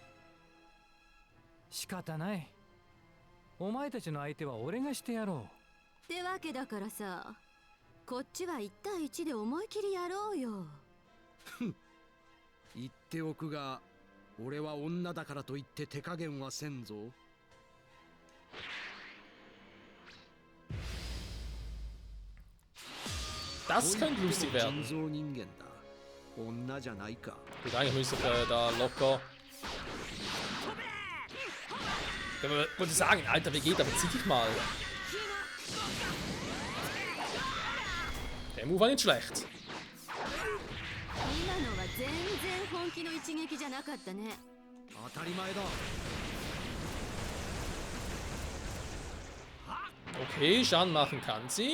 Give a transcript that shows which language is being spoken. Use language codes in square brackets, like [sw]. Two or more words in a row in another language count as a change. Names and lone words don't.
[ja] 仕方ない。お前たちの相手は俺がしてやろう。ってわけだからさ、こっちは1対1で思い切りやろうよ。言っておくが、俺は女だからといって手加減はせんぞ。 [de] Das könnte lustig werden. [ja] 人造人間だ。女じゃないか。 [de] Gut, eigentlich müsste ich da locker. Ich wollte sagen, Alter, Vegeta, verzieh dich mal. Der Move war nicht schlecht. [ja] 今のは全然本気の一撃じゃなかったね。当たり前だ。 [de] Okay, Schaden machen kann sie.